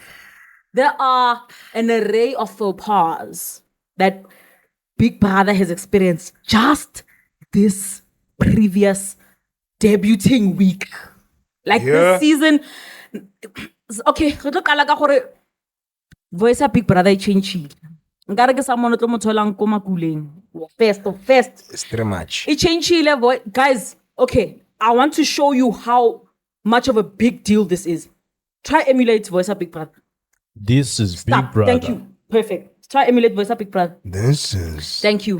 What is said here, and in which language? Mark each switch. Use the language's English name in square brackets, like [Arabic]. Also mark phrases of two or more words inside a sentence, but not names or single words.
[English] There are an array of faux pas that Big Brother has experienced just this previous debuting week. Like this season. Okay, voice of Big Brother changed. [Southern Sotho] Nkare ke someone o tlo mo tholang ko makuleng. [English] First. It's too much. It changed voice. Guys, okay, I want to show you how much of a big deal this is. Try emulate voice of Big Brother. This is Big Stop. Brother. Thank you. Perfect. Try emulate voice of Big Brother. This is Thank you.